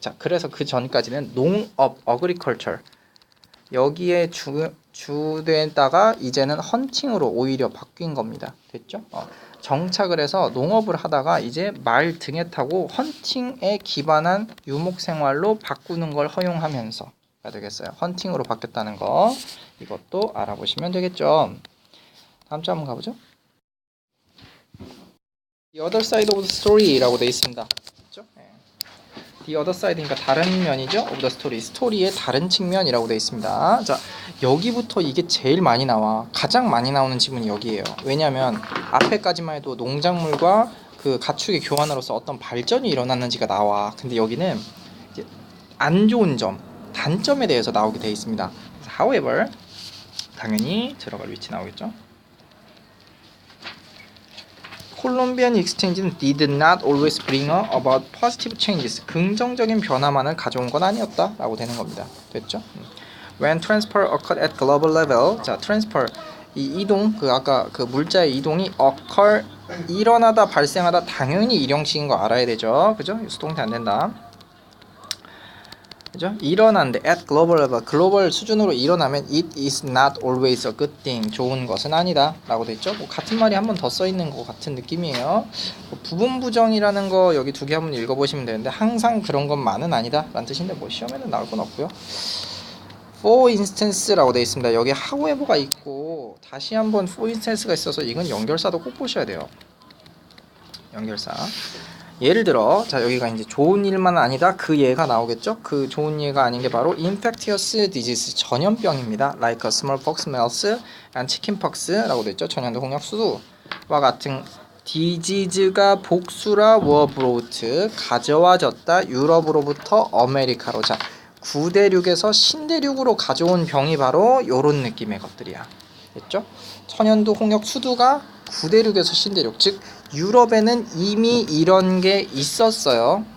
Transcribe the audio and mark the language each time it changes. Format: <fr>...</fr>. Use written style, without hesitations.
<ko>자, 그래서 그 전까지는 농업, agriculture 여기에 주되다가 이제는 헌팅으로 오히려 바뀐 겁니다. 됐죠? 정착을 해서 농업을 하다가 이제 말 등에 타고 헌팅에 기반한 유목 생활로 바꾸는 걸 허용하면서가 되겠어요. 헌팅으로 바뀌었다는 거, 이것도 알아보시면 되겠죠. 다음 주 한번 가보죠.</ko> <en>The other side of the story</en> <ko>라고 되어 있습니다. 그렇죠? The other side니까 다른 면이죠.</ko> <en>of the story.</en> <ko>스토리의 다른 측면이라고 되어 있습니다. 자, 여기부터 이게 제일 많이 나와. 가장 많이 나오는 지문이 여기예요. 왜냐하면 앞에까지만 해도 농작물과 그 가축의 교환으로서 어떤 발전이 일어났는지가 나와. 근데 여기는 이제 안 좋은 점, 단점에 대해서 나오게 되어 있습니다. However, 당연히 들어갈 위치 나오겠죠.</ko> <en>콜롬비안 익스체인지는 did not always bring about positive changes.</en> <ko>긍정적인 변화만을 가져온 건 아니었다 라고 되는 겁니다. 됐죠?</ko> <en>When transfer occurred at global level.</en> <ko>자, transfer, 이 이동, 그 아까 그 물자의 이동이 occur, 일어나다, 발생하다, 당연히 일용식인 거 알아야 되죠. 그죠? 수동태 안 된다. 그죠? 일어난데</ko> <en>at global level,</en> <ko>글로벌 수준으로 일어나면</ko> <en>it is not always a good thing,</en> <ko>좋은 것은 아니다 라고 돼 있죠. 뭐 같은 말이 한 번 더 써 있는 것 같은 느낌이에요. 뭐 부분 부정이라는 거 여기 두 개 한번 읽어보시면 되는데, 항상 그런 것만은 아니다 라는 뜻인데 뭐 시험에는 나올 건 없고요. for instance라고 돼 있습니다. 여기 however가 있고 다시 한번 for instance가 있어서 이건 연결사도 꼭 보셔야 돼요. 연결사. 예를 들어, 자 여기가 이제 좋은 일만 아니다, 그 예가 나오겠죠. 그 좋은 예가 아닌 게 바로 infectious disease, 전염병입니다.</ko> <en>like smallpox, MERS, and chickenpox</en> <ko>라고 돼 있죠. 전염도 홍역 수두와 같은 disease가 복수라 were brought, 가져와졌다, 유럽으로부터 아메리카로. 자, 구대륙에서 신대륙으로 가져온 병이 바로 요런 느낌의 것들이야. 됐죠? 천연두 홍역 수두가 구대륙에서 신대륙, 즉 유럽에는 이미 이런 게 있었어요.</ko>